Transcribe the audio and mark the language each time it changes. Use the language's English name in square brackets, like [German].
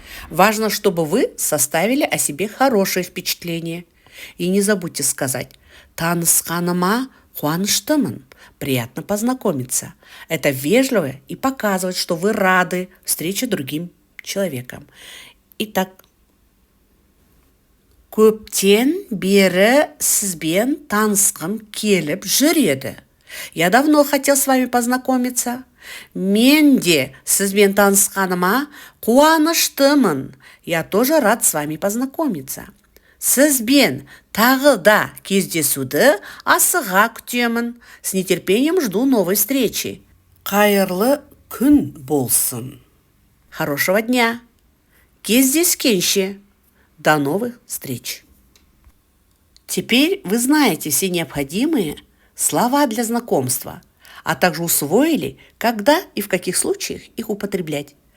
[Russian] Важно, чтобы вы составили о себе хорошее впечатление. И не забудьте сказать [Kazakh] «Танысқаныма қуаныштымын». [Russian] Приятно познакомиться. Это вежливо и показывает, что вы рады встрече другим человеком. [Kazakh] Итак, көптен бері сізбен танысқым келіп жүреді. [Russian] Я давно хотел с вами познакомиться. [Kazakh] Мен де сізбен танысқаныма қуаныштымын. [Russian] Я тоже рад с вами познакомиться. [Kazakh] Сізбен тағы да кездесуді асыға күтемін. [Russian] С нетерпением жду новой встречи. [Kazakh] Қайырлы күн болсын. [Russian] Хорошего дня. [Kazakh] Кездескенше. [Russian] До новых встреч. Теперь вы знаете все необходимые слова для знакомства, а также усвоили, когда и в каких случаях их употреблять.